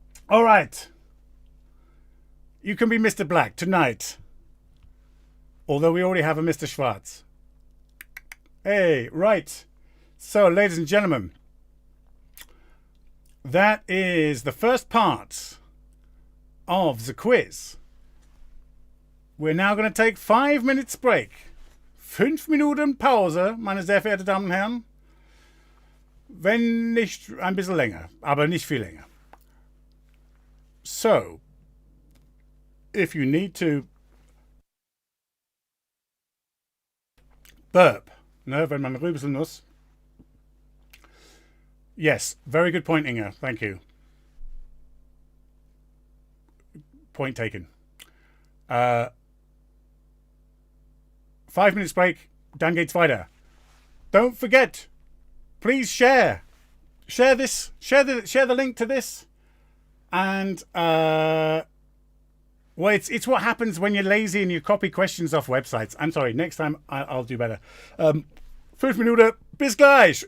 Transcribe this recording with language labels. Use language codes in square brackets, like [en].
[en] All right. You can be Mr. Black tonight. Although we already have a Mr. Schwarz. Hey, right. So, ladies and gentlemen, that is the first part of the quiz. We're now going to take 5 minutes break. [de] 5 Minuten Pause, meine sehr verehrten Damen und Herren. Wenn nicht ein bisschen länger, aber nicht viel länger. So, [en] if you need to burp, [de] ne, wenn man rülpsen muss. [en] Yes, very good point, Inga. Thank you. Point taken. 5 minutes break, [de] dann geht's weiter. [en] Don't forget, please share this, share the link to this, and well, it's what happens when you're lazy and you copy questions off websites. I'm sorry, next time I'll do better. [de] 5 Minuten, bis gleich.